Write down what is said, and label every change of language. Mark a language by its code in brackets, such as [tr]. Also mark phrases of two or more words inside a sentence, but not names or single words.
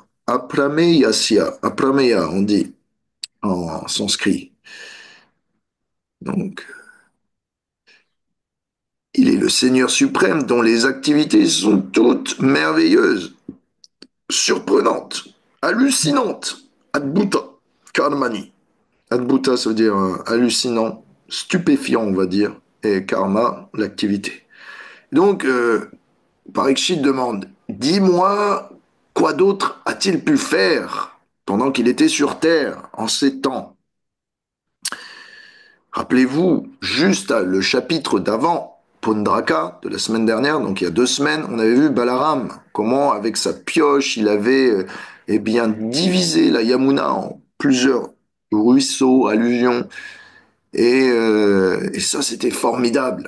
[sa] अप्रमेयस्य, अप्रमेय, [fr] on dit en sanskrit. Donc, il est le Seigneur suprême dont les activités sont toutes merveilleuses, surprenantes, hallucinantes. [sa] अद्भुत, कर्माणि. [fr] Adbhuta, ça veut dire hallucinant, stupéfiant, on va dire, et karma, l'activité. Donc, Parikshit demande, dis-moi, quoi d'autre a-t-il pu faire pendant qu'il était sur Terre, en ces temps? Rappelez-vous, juste le chapitre d'avant, Pondraka, de la semaine dernière, donc il y a 2 semaines, on avait vu Balaram, comment avec sa pioche, il avait eh bien, divisé la Yamuna en plusieurs ruisseaux, alluvions, et ça c'était formidable.